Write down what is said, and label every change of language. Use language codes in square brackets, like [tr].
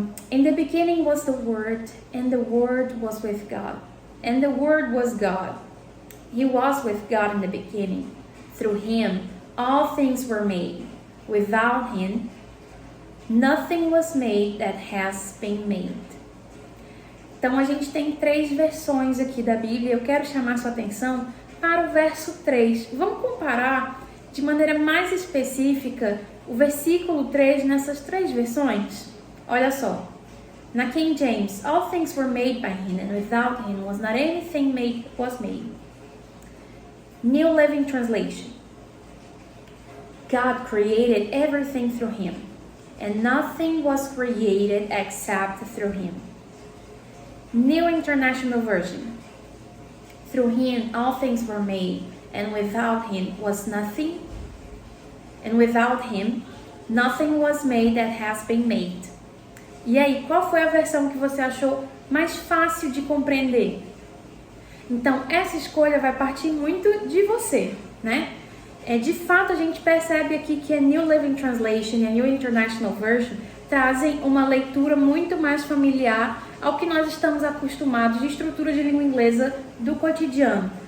[en] In the beginning was the Word, and the Word was with God, and the Word was God. He was with God in the beginning. Through Him, all things were made. Without Him, nothing was made that has been made. [pt] Então, a gente tem 3 versões aqui da Bíblia. Eu quero chamar sua atenção para o verso 3. Vamos comparar de maneira mais específica o versículo 3 nessas 3 versões? Olha só. [en] Na King James, all things were made by Him, and without Him was not anything made that was made. New Living Translation. God created everything through Him, and nothing was created except through Him. New International Version. Through Him all things were made, and without Him was nothing. And without Him, nothing was made that has been made. [pt] E aí, qual foi a versão que você achou mais fácil de compreender? Então, essa escolha vai partir muito de você, né? De fato, a gente percebe aqui que a New Living Translation e a New International Version trazem uma leitura muito mais familiar ao que nós estamos acostumados de estrutura de língua inglesa do cotidiano.